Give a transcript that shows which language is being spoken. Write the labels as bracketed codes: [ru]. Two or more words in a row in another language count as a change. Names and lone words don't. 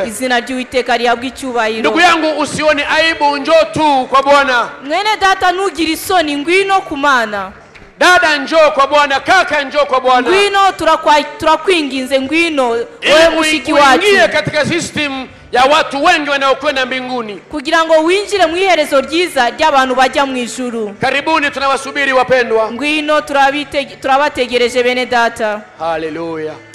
[rw] Izina ry'Uwiteka rihabwe icyubahiro. [sw] Ndugu yangu, usione aibu, njoo tu kwa Bwana. [rw] Mwene data, ntugire isoni, ngwino ku Mana. [sw] Dada, njoo kwa Bwana. Kaka, njoo kwa Bwana. [rw] Ngwino, turakwinginze, ngwino wewe mushiki wacu. [sw] Uingie katika system ya watu wengi wanaokwenda mbinguni, [rw] kugira ngo winjire mu iherezo ryiza ry'abantu bajya mu ijuru. [sw] Karibuni, tunawasubiri wapendwa. [rw] Ngwino, turabategereje bene data. Haleluya.